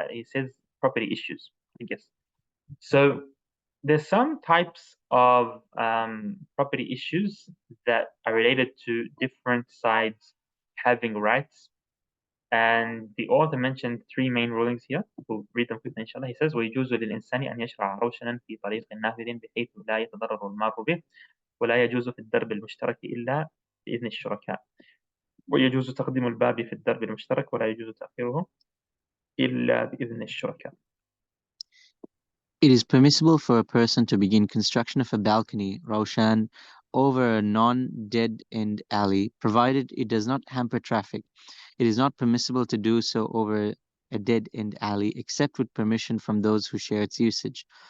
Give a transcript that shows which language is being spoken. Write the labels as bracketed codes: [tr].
[en] He says property issues, I guess. So there's some types of property issues that are related to different sides having rights. And the author mentioned three main rulings here. We'll read them quickly, inshallah. He says, [ar] ويجوز للإنسان أن يشرع روشنا في طريق نافذ بحيث لا يتضرر المار به ولا يجوز في الدرب المشترك إلا بإذن الشركاء ويجوز تقديم الباب في الدرب المشترك ولا يجوز تأخيره إلا بإذن الشركاء. [en] It is permissible for a person to begin construction of a balcony, Roshan, over a non-dead-end alley, provided it does not hamper traffic. It is not permissible to do so over a dead-end alley, except with permission from those who share its usage.